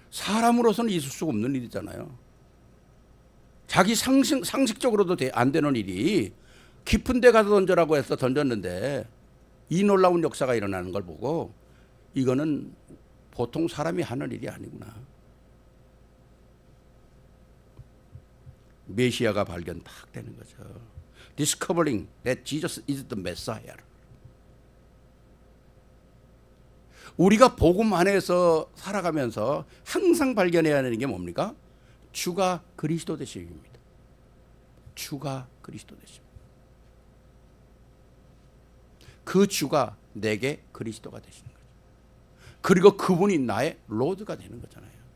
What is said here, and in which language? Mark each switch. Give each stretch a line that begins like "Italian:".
Korean: 사람으로서는 있을 수가 없는 일이잖아요. 자기 상식적으로도 안 되는 일이 깊은 데 가서 던져라고 해서 던졌는데 이 놀라운 역사가 일어나는 걸 보고 이거는 보통 사람이 하는 일이 아니구나. 메시아가 발견 딱 되는 거죠.
English: Discovering that Jesus is the Messiah.
Korean: 우리가 복음 안에서 살아가면서 항상 발견해야 하는 게 뭡니까? 주가 그리스도 되심입니다. 주가 그리스도 되심. 그 주가 내게 그리스도가 되시는 거죠. 그리고 그분이 나의 로드가 되는 거잖아요.